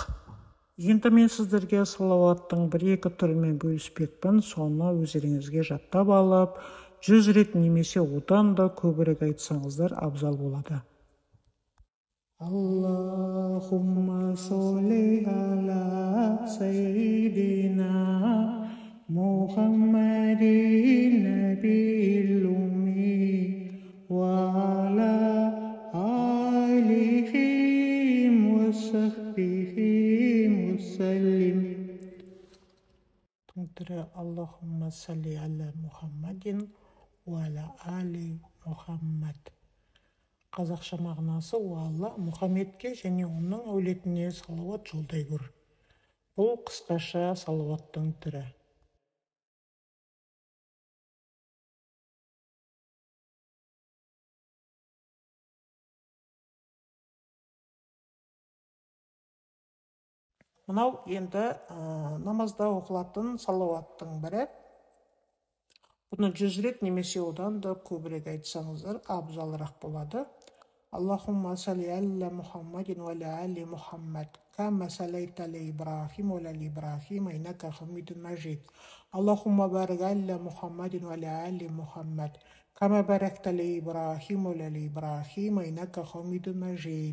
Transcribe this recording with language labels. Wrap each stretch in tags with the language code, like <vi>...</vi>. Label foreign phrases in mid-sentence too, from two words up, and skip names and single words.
<kk>Енді мен сіздерге салауаттың бір-екі түрімен бөліспекпін, соны өздеріңізге жаттап алып, 100 рет немесе одан да көбірек айтсаңыздар абзал болады.</kk> <ar>اللهم صل على سيدنا محمد النبي الأمي وعلى آله وصحبه وسلم. Тыңдыры اللهم صل على محمد وعلى آل محمد.</ar> <kk>Қазақша мағынасы: о Алла, Мұхаммедке және оның әулетіне салауат жолдай көр. Бұл қысқаша салауаттың түрі. Мынау енді намазда оқылатын салауаттың бірі. Бұны 100 рет немесе одан да көбірек айтсаңыздар абзалырақ болады.</kk> <ar>اللهم صل على محمد وآل محمد كما صليت على إبراهيم وآل إبراهيم إنك حميد مجيد. اللهم بارك على محمد وآل محمد كما باركت على إبراهيم وآل إبراهيم إنك حميد مجيد.</ar>